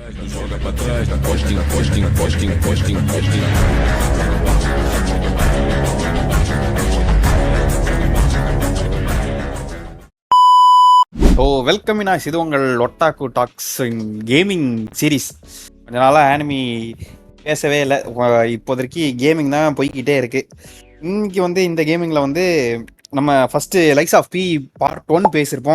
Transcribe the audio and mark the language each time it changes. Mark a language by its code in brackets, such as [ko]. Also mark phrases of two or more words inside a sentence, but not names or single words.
[pt] Joga pra trás, da costinha, costinha, costinha, costinha, costinha. [ta] வெல்கம் இனாஷ், இது உங்கள் ஒட்டாக்கு டாக்ஸ் கேமிங் சீரீஸ். கொஞ்ச நாளாக ஆனிமி பேசவே இல்லை. இப்போதைக்கு கேமிங் தான் போய்கிட்டே இருக்கு. இன்னைக்கு வந்து இந்த கேமிங்கில் வந்து நம்ம ஃபஸ்ட்டு லைக்ஸ் ஆஃப் பி பார்ட் 1 பேசியிருப்போம்.